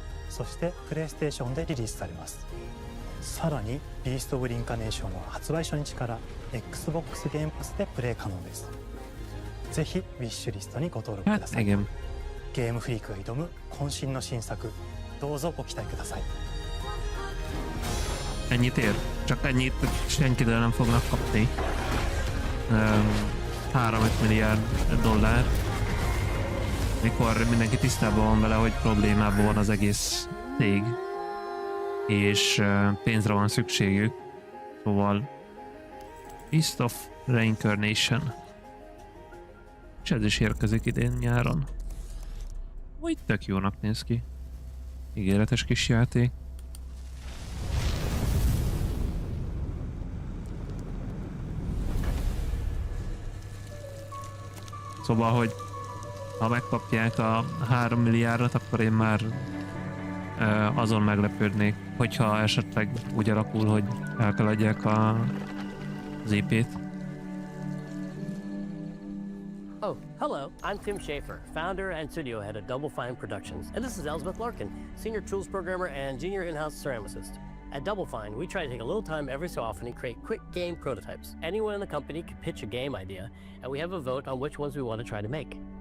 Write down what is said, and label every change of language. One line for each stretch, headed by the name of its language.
Japanese: そしてプレイステーションでリリースされます。さらにビースト・オブ・リンカネーションは発売初日から Xbox ゲームパスでプレイ可能です。ぜひウィッシュリストにご登録ください。ゲームフリークが挑む渾身の新作、どうぞご期待ください。
Hungarian: Ennyit ér? Csak ennyit senkitől nem fognak kapni. 3-5 milliárd dollár. Mikor mindenki tisztában van vele, hogy problémában van az egész cég, és pénzre van szükségük. Szóval Beast of Reincarnation. És ez is érkezik idén nyáron. Úgy tök jónak néz ki. Ígéretes kis játék. Szóval, hogy ha megkapják a 3 milliárdot, akkor én már azon meglepődnék, hogyha esetleg úgy alakul, hogy el kell adják az IP-t.
English: Oh, hello, I'm Tim Schafer, founder and studio head at Double Fine Productions, and this is Elsbeth Larkin, senior tools programmer and junior in-house ceramicist. At Double Fine, we try to take a little time every so often and create quick game prototypes. Anyone in the company can pitch a game idea, and we have a vote on which ones we want to try to make.